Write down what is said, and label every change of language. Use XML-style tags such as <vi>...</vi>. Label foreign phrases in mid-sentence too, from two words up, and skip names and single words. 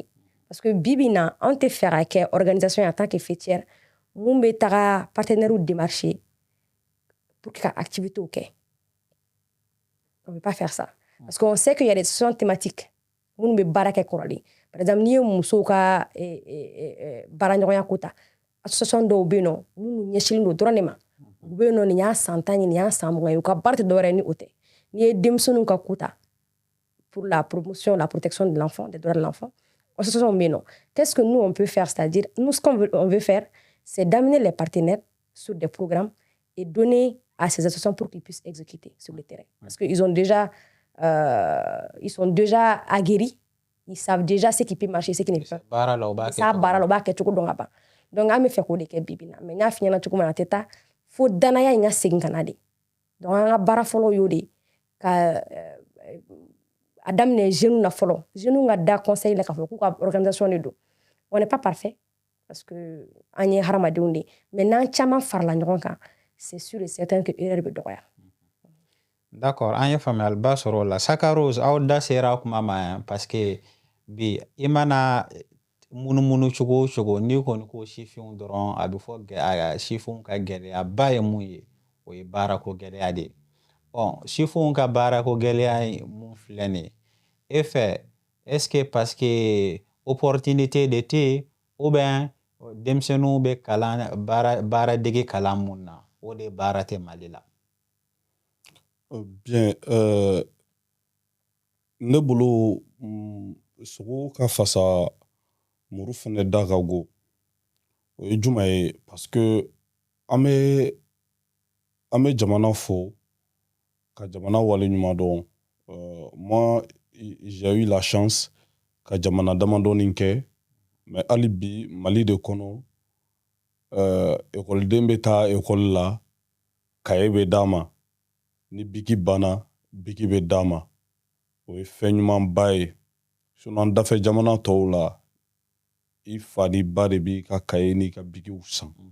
<fr>parce que</fr> <bm>bi bi in na anw tɛ fɛ ka kɛ</bm> <fr>organisation en tant que fêtière</fr> <bm>mun bɛ taga</bm> <fr>partenaires démarcher pour que ka activités kɛ on ne peut pas faire ça parce qu'on sait qu'il y a des sessions thématiques</fr> <bm>minnu bɛ baara kɛ kɔrɔlen</bm> <fr>par exemple</fr> <bm>n'i ye musow ka baaraɲɔgɔnya ko ta association dɔw bɛ yen nɔ minnu ɲɛsinnen don dɔrɔn de ma u bɛ yen nɔ nin y'a san 10 ye nin y'a san 20 ye u ka baara tɛ dɔwɛrɛ ye ni o tɛ n'i ye denmisɛnninw ka ko ta</bm> <fr>pour la promotion la protection de l'enfant des droits de l'enfant association</fr> <bm>bɛ yen nɔ</bm> <fr>qu'est-ce que nous on peut faire c'est-à-dire nous ce qu'on veut faire c'est d'amener les partenaires sur des programmes et donner à ces associations pour qu'ils puissent exécuter sur le terrain parce qu'ils sont déjà aguerris, ils savent déjà ce qui peut marcher, ce qui ne peut pas.</fr> <bm>Ça baara la u b'a kɛ cogo dɔn ka ban donc an bɛ fɛ k'o de kɛ bibi na mais n y'a f'i ɲɛna cogo min na a tɛ taa fo danaya in ka segin ka na de donc an ka baara fɔlɔ y'o de ka a daminɛ jeunes na fɔlɔ jeunes ka da conseil la k'a fɔ k'u ka organisation de don</bm> <fr>on n'est pas parfait parce que</fr> <bm>an ye hadamadenw de mais n'an caman farala ɲɔgɔn kan</bm> <fr>c'est sûr et certain que erreur</fr> <bm>bɛ dɔgɔya. D'accord an ye faamuyaliba sɔrɔ o la Sakarose aw da sera kuma ma yan</bm> <fr>parce que</fr> <bm>bi i mana munumunu cogo o cogo n'i kɔni ko sifinw dɔrɔn a bɛ fɔ sifinw ka gɛlɛyaba ye mun ye o ye baarako gɛlɛya de ye sifinw ka baarako gɛlɛya mun filɛ nin ye e fɛ</bm> <fr>est-ce que parce que opportunité</fr> <bm>de tɛ yen</bm> <fr>ou bien</fr> <bm>denmisɛnninw bɛ baaradege kalan mun na o de baara tɛ Mali la. Bien, ne bolo sogo ka fasa muru fɛnɛ da ka go o ye juma ye</bm> <fr>parce que</fr> <bm>an bɛ jamana fo ka jamana wale ɲuman dɔn</bm> <fr>moi j'ai eu la chance</fr> <bm>ka jamana damadɔnin kɛ mais hali bi Mali de kɔnɔ ekɔliden bɛ taa ekɔli la kaye bɛ d'a ma ni biki banna biki bɛ d'a ma o ye fɛn ɲumanba ye sinon an dafɛ jamana tɔw la i fa ni ba de b'i ka kaye n'i ka bikiw san</bm>